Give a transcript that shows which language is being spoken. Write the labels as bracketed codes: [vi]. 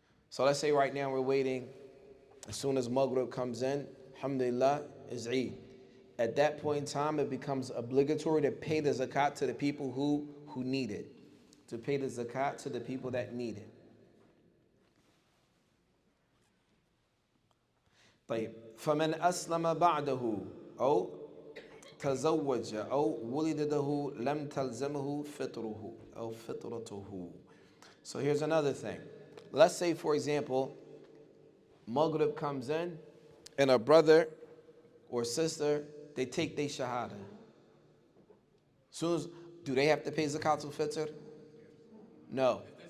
[en] So let's say right now we're waiting. As soon as Maghrib comes in, alhamdulillah, is Eid. At that point in time, it becomes obligatory to pay the zakat to the people who need it. To pay the zakat to the people that need it. [ar] طيب فمن أسلم بعده أو تزوج أو ولد له لم تلزمه فطره أو فطرته. [en] So here's another thing. Let's say, for example, Maghrib comes in and a brother or sister, they take their shahada. Soon as, do they have to pay Zakat Al-Fitr? No.